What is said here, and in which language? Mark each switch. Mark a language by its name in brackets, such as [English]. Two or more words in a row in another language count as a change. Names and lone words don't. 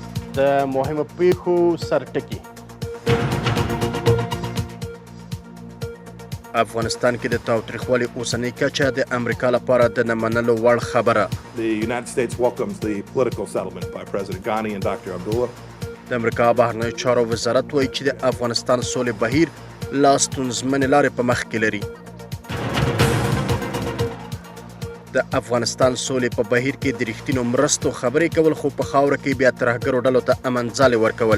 [Pashto] د مهمو پیښو سرټکي. افغانستان کې د تاوتریخوالي اوسنۍ کچه د امریکا لپاره د نه منلو وړ خبره. [English] The United States welcomes the political settlement by President Ghani and Dr. Abdullah. [Pashto] د امریکا بهرنیو چارو وزارت وایي چې د افغانستان سولې بهیر لا ستونزمنې لارې په مخ کې لري. د افغانستان سولې په بهیر کې د رښتینو مرستو خبرې کول خو په خاوره کې بیا ترهګرو ډلو ته امنځالې ورکول.